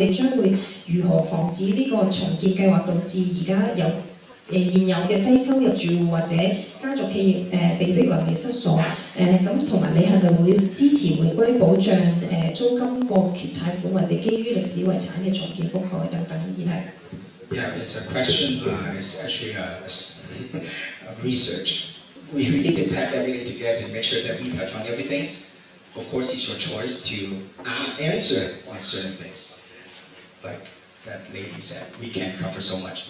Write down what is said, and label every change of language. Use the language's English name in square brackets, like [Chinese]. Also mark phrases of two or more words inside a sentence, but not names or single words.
[Cantonese] 你將會如何防止呢個重建計劃導致而家現有嘅低收入住戶或者家族企業被逼流離失所？咁同埋你係咪會支持回歸保障租金過橋貸款或者基於歷史遺產嘅重建覆蓋等等議題？ [English] Yeah, it's a question. It's actually a research. We need to pack everything together and make sure that we touch on everything. Of course, it's your choice to answer on certain things. Like that lady said, we can't cover so much.